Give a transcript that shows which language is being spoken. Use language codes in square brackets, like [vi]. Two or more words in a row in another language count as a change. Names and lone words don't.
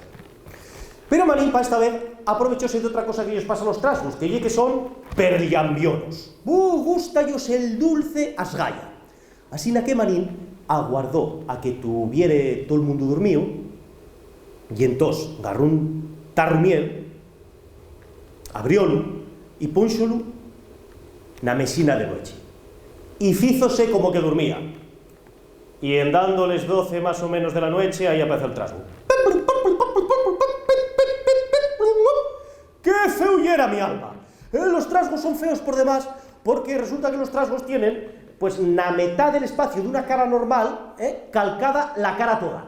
[es] Pero Manín, para esta vez, aprovechóse de otra cosa que ellos pasan los trasgos, que son perllambionos. Gusta ellos el dulce asgaya. Así que Manín aguardó a que tuviere todo el mundo dormido, y entonces agarró un tarro miel, abriólo y [ast] pónxolo na mesina de noche. [es] Y fízose como que dormía. Y en dándoles 12 más o menos de la noche, ahí aparece el trasgo. ¡Qué feo era mi alma! Los trasgos son feos por demás, porque resulta que los trasgos tienen, pues, la mitad del espacio de una cara normal, calcada la cara toda.